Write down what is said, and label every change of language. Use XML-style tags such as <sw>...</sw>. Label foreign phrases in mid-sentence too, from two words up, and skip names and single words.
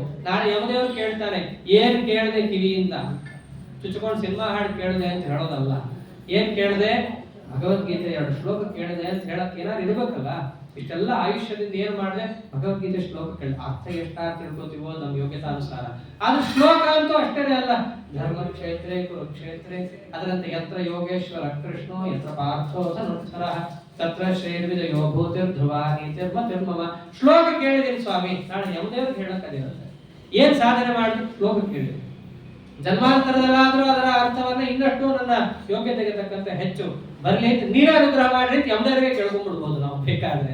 <kn>ನಾಳೆ ಯಮದೇವರು ಕೇಳ್ತಾನೆ, ಏನ್ ಕೇಳದೆ ಕಿವಿಯಿಂದ ಚುಚ್ಚಿಕೊಂಡು ಸಿನಿಮಾ ಹಾಡು ಕೇಳಿದೆ ಅಂತ ಹೇಳೋದಲ್ಲ. ಏನ್ ಕೇಳದೆ ಭಗವದ್ಗೀತೆ 2 ಶ್ಲೋಕ ಕೇಳಿದೆ ಅಂತ ಹೇಳಕ್ ಏನಾದ್ರು ಇರ್ಬೇಕಲ್ಲ. ಇಷ್ಟೆಲ್ಲ ಆಯುಷ್ಯದಿಂದ ಏನ್ ಮಾಡಿದೆ, ಭಗವದ್ಗೀತೆ ಶ್ಲೋಕ ಕೇಳಿ ಅರ್ಥ ಎಷ್ಟಾರು ತಿಳ್ಕೊತೀವೋ ನಮ್ಮ ಯೋಗ್ಯತಾನುಸಾರ. ಆದ್ರೆ ಶ್ಲೋಕ ಅಂತೂ ಅಷ್ಟೇ ಅಲ್ಲ.</kn> <sa>ಧರ್ಮ ಕ್ಷೇತ್ರೇ ಕುರುಕ್ಷೇತ್ರೇ ಅದರಂತೆ ಯತ್ರ ಯೋಗೇಶ್ವರ ಕೃಷ್ಣೋ ಯತ್ರ ಪಾರ್ಥೋ ಧನುರ್ಧರ ತತ್ರ ಶ್ರೇರ್ವಿದ ಯೋಭೂತಿರ್ ಧ್ರುವ ನೀತಿರ್ಮತಿರ್ಮಮ.</sa> <kn>ಶ್ಲೋಕ ಕೇಳಿದೀನಿ ಸ್ವಾಮಿ, ನಾಳೆ ಯಮದೇವ್ರಿಗೆ ಹೇಳಕ್ಕದಿರುತ್ತೆ. ಏನ್ ಸಾಧನೆ ಮಾಡಿದ್ರು ಶ್ಲೋಕ ಕೇಳಿದ್ರು. ಜನ್ಮಾಂತರದಲ್ಲಾದ್ರೂ ಅದರ ಅರ್ಥವನ್ನ ಇನ್ನಷ್ಟು ನನ್ನ ಯೋಗ್ಯತೆಗೆ ತಕ್ಕಂತೆ ಹೆಚ್ಚು ಬರ್ಲಿ ಅಂತ ನೀವೇ ಅನುಗ್ರಹ ಮಾಡ್ರಿ ಯಮದೇವರಿಗೆ ಕೇಳ್ಕೊಂಡ್ಬಿಡ್ಬೋದು ನಾವು ಬೇಕಾದ್ರೆ.</kn>